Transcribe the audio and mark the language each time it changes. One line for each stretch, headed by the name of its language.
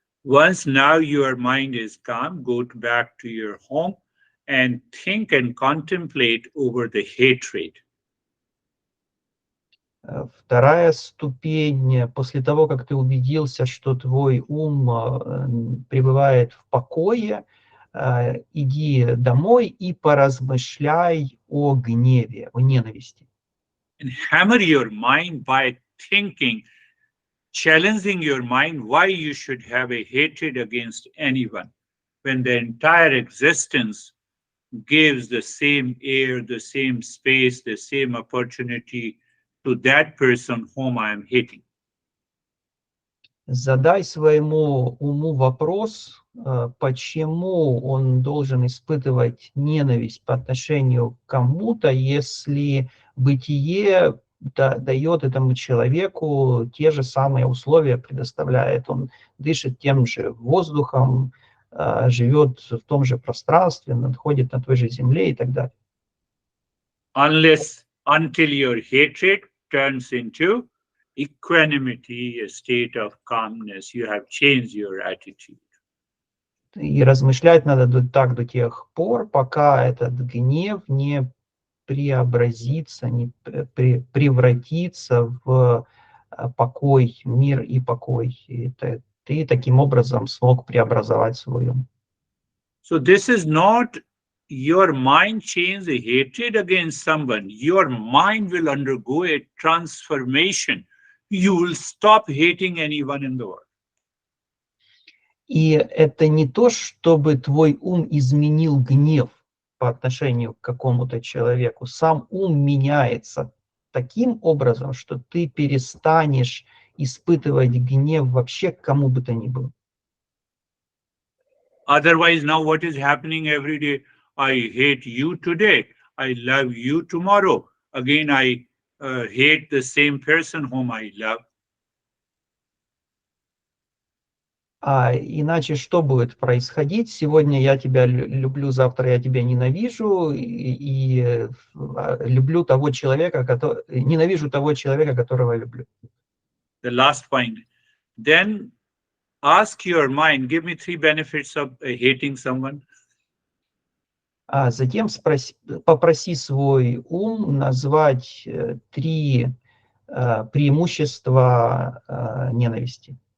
English: Once now your mind is calm, go back to your home and think and contemplate over the hatred.
Russian: Вторая ступень, после того, как ты убедился, что твой ум пребывает в покое, иди домой и поразмышляй о гневе, о ненависти.
English: And hammer your mind by thinking, challenging your mind why you should have a hatred against anyone when the entire existence gives the same air, the same space, the same opportunity to that person whom I am hating.
Russian: Задай своему уму вопрос, почему он должен испытывать ненависть по отношению к кому-то, если бытие дает этому человеку те же самые условия, предоставляет. Он дышит тем же воздухом, живет в том же пространстве, находится на той же земле и так далее.
English: Until your hatred turns into equanimity, a state of calmness, you have changed your attitude.
Russian: И размышлять надо так до тех пор, пока этот гнев не преобразится, не превратится в покой, мир и покой. И ты таким образом смог преобразовать свой ум.
English: So this is not your mind change the hatred against someone. Your mind will undergo a transformation. You will stop hating anyone in the world.
Russian: И это не то, чтобы твой ум изменил гнев по отношению к какому-то человеку. Сам ум меняется таким образом, что ты перестанешь испытывать гнев вообще к кому бы то ни было.
English: Otherwise, now what is happening every day? I hate you today. I love you tomorrow. Again, I hate the same person whom I love.
Russian: А иначе что будет происходить? Сегодня я тебя люблю, завтра я тебя ненавижу, и люблю того человека, ненавижу того человека, которого люблю.
English: The last point. Then ask your mind, give me 3 benefits of hating someone.
Russian: А затем попроси свой ум назвать 3 преимущества ненависти.